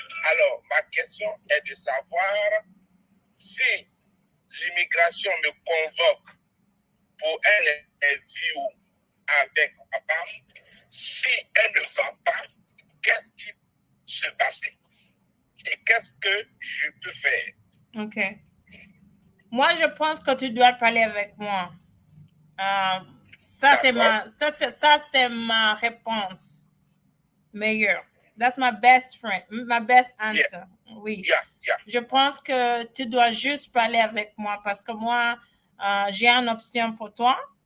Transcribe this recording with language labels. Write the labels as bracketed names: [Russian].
[French] Alors, ma question est de savoir si l'immigration me convoque pour un interview avec ma femme, si elle ne va pas, qu'est-ce qui se passe et qu'est-ce que je peux faire? Ok. Moi, je pense que tu dois parler avec moi. Ça, c'est ma réponse meilleure. [English] That's my best friend, my best answer. Yeah. Oui. Yeah. [French] Je pense que tu dois juste parler avec moi parce que moi, j'ai une option pour toi.